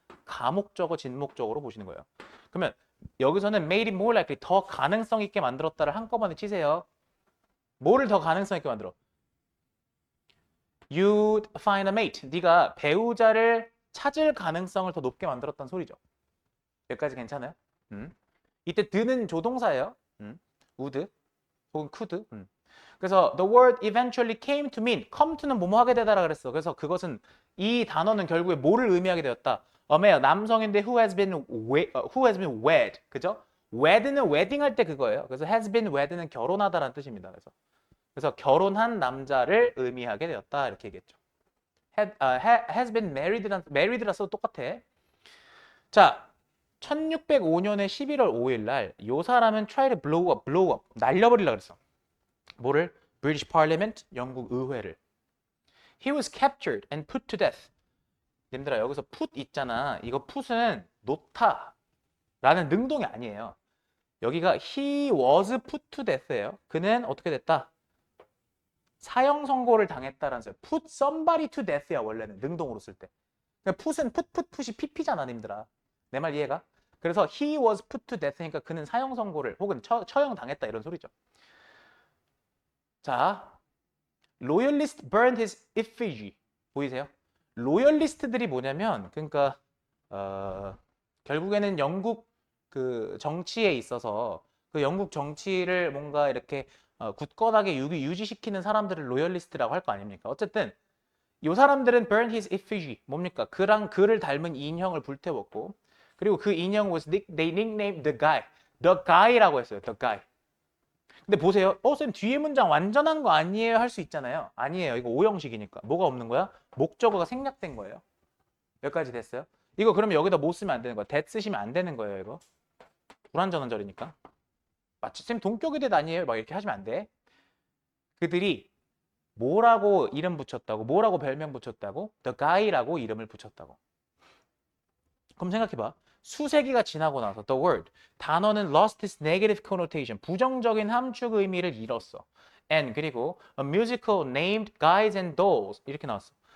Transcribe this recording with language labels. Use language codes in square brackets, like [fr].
[ko] 가목적어, 진목적으로 보시는 거예요. 그러면 여기서는 [en] made it more likely, [ko] 더 가능성 있게 만들었다를 한꺼번에 치세요. 뭐를 더 가능성 있게 만들어? [en] You'd find a mate. [ko] 네가 배우자를 찾을 가능성을 더 높게 만들었다는 소리죠. 여기까지 괜찮아요? 이때 드는 조동사예요. would 혹은 could. 그래서 [en] the word eventually came to mean, [ko] come to는 뭐뭐 하게 되다라 그랬어. 그래서 그것은 이 단어는 결국에 뭐를 의미하게 되었다. [en] A male, [ko] 남성인데 [en] who has been wed. [ko] 그죠? wed는 wedding 할 때 그거예요. 그래서 has been wed는 결혼하다라는 뜻입니다. 그래서 결혼한 남자를 의미하게 되었다 이렇게 얘기했죠. has been married라서 똑같아. 자, 1605년에 11월 5일 날 이 사람은 [en] try to blow up, [ko] 날려버리려고 그랬어. 뭐를? British Parliament, 영국 의회를. [en] He was captured and put to death. [ko] 님들아, 여기서 put 있잖아. 이거 put은 놓다라는 능동이 아니에요. 여기가 he was put to death예요. 그는 어떻게 됐다? 사형 선고를 당했다라는 소리. put somebody to death야 원래는 능동으로 쓸 때. put은 put이 pp잖아, 님들아. 내 말 이해가? 그래서 [en] he was put to death [ko] 니까 그는 사형 선고를 혹은 처형 당했다 이런 소리죠. [en] 자, loyalist burned his effigy. [ko] 보이세요? 로열리스트들이 뭐냐면 그러니까 결국에는 영국 그 정치에 있어서 그 영국 정치를 뭔가 이렇게 굳건하게 유지시키는 사람들을 로열리스트라고 할 거 아닙니까? 어쨌든 이 사람들은 burn his effigy, 뭡니까? 그를 닮은 인형을 불태웠고, 그리고 그 인형 was they nicknamed the guy라고 했어요. the guy. 근데 보세요. 쌤 뒤에 문장 완전한 거 아니에요? 할 수 있잖아요. 아니에요. 이거 오형식이니까. 뭐가 없는 거야? 목적어가 생략된 거예요. 여기까지 됐어요? 이거 그러면 여기다 못 쓰면 안 되는 거야. that 쓰시면 안 되는 거예요, 이거. 불완전한절이니까. 마치 쌤 동격이 대 아니에요? 막 이렇게 하시면 안 돼. 그들이 뭐라고 이름 붙였다고? 뭐라고 별명 붙였다고? The guy라고 이름을 붙였다고. 그럼 생각해봐. 수세기가 지나고 나서 the word 단어는 [en] lost its negative connotation [ko] 부정적인 함축 의미를 잃었어. [en] and [ko] 그리고 [en] a musical named Guys and Dolls [ko] 이렇게 나왔어.